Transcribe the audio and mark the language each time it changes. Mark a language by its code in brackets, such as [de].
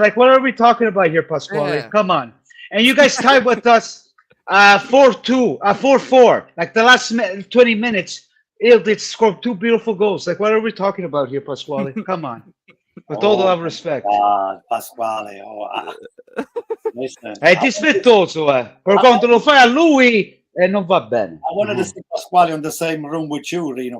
[en] Like, what are we talking about here, Pasquale? Yeah. Come on. And you guys tied with us 4-2, 4-4. Like the last 20 minutes, Ildic scored 2 beautiful goals. Like, what are we talking about here, Pasquale? Come on. With all the love and respect. Pasquale. Listen, [it] È dispettoso, Per quanto lo fai a lui, non va bene. [en] I wanted to see Pasquale on the same room with you, Rino.